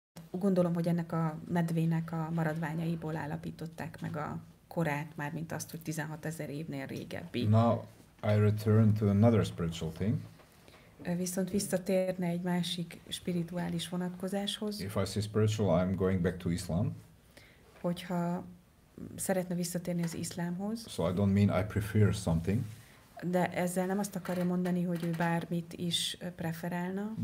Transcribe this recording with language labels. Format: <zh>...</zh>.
<hu>Gondolom, hogy ennek a medvének a maradványaiból állapították meg a korát, mármint azt, hogy 16,000 évnél régebbi.</hu> <en>Now I return to another spiritual thing.</en> <hu>Viszont visszatérne egy másik spirituális vonatkozáshoz.</hu> <en>If I say spiritual, I'm going back to Islam.</en> <hu>Hogyha szeretne visszatérni az iszlámhoz.</hu> <en>So I don't mean I prefer something.</en> <hu>De ezzel nem azt akarja mondani, hogy ő bármit is preferálna.</hu>